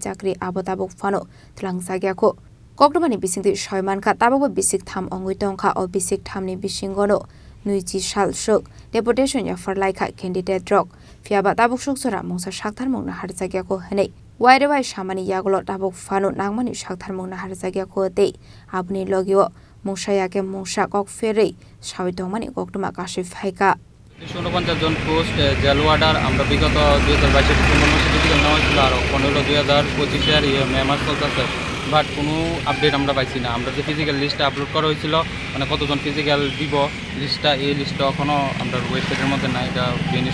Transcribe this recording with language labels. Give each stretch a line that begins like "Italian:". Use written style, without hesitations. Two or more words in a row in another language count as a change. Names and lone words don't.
Kok Borok: Chakri abotabok phano langsagya ko kokroma ni bisingti shoyman ka tabok bisik tham ongui tongkha o bisik thamni bisingono nuiji sal shuk Deputation Yapharlaikha candidate rock fiaba tabok suksora mongsa sakthar mongna harjagya ko hene waire wai samani yagulo tabok phano nangmani sakthar mongna harjagya ko te abni logio mongsa yake mongsa kok ferei sawi tongmani kokroma kashe phaika
Bangla: 49 জন
English: post jail warder
Bangla: আমরা বিগত 2022 ডিসেম্বর মাসে ফিজিক্যাল নেওয়া হয়েছিল আর 15 2025 মে মাস চলতেছে বাট কোনো আপডেট আমরা পাইছি না আমরা যে
English: physical list
Bangla: আপলোড করা হয়েছিল মানে কতজন ফিজিক্যাল দিব লিস্টটা এই লিস্টটা এখনও আমরা ওয়েবসাইটের মধ্যে নাই এটা ফিনিশ